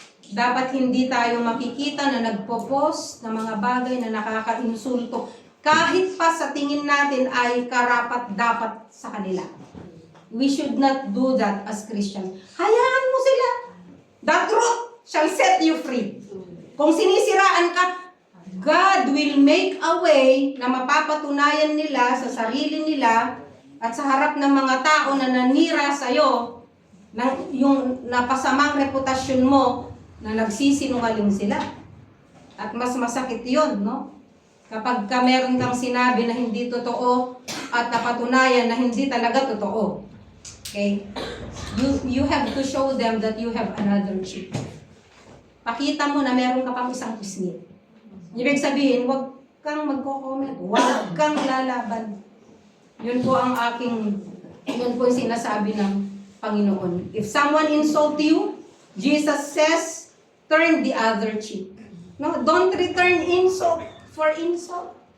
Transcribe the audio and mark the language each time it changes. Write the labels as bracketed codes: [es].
[tl] Dapat hindi tayo makikita na nagpo-post ng mga bagay na nakaka-insulto. Kahit pa sa tingin natin ay karapat-dapat sa kanila. [en] We should not do that as Christians. [tl] Hayaan mo sila. [en] The truth shall set you free. [tl] Kung sinisiraan ka, [en] God will make a way [tl] na mapapatunayan nila sa sarili nila at sa harap ng mga tao na nanira sa'yo, yung napasamang reputasyon mo, na nagsisinungaling sila. At mas masakit yun, no? Kapag meron kang sinabi na hindi totoo at napatunayan na hindi talaga totoo. Okay? [en] You have to show them that you have another cheek. [tl] Pakita mo na meron ka pang isang pisngi. Ibig sabihin, huwag kang magko-comment, huwag kang lalaban. Yun po ang yun po yung sinasabi ng Panginoon. [en] If someone insult you, Jesus says, turn the other cheek. No, don't return insult for insult.